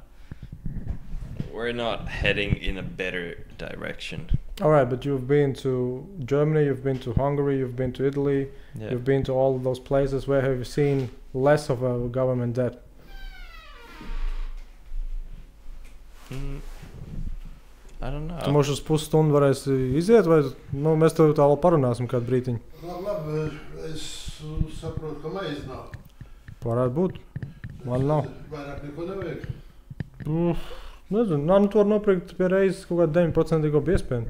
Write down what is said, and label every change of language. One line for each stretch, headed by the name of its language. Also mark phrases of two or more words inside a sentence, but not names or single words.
English: We're not heading in a better direction. All right, but you've been to Germany, you've been to Hungary, you've been to Italy, Yeah. you've been to all of those places. Where have you seen less of a government debt? I don't know.
Latvian: Tu mums uz pusstundu varēs iziet, vai mēs tev tā vēl parunāsim kādu brītiņu? Labi, es saprotu, ka maize nav. Varētu būt. Man nav. Vairāk neko nevajag. Nezinu, nu tu vari nopirkt pie reizes kaut kādu 9% piespiedu.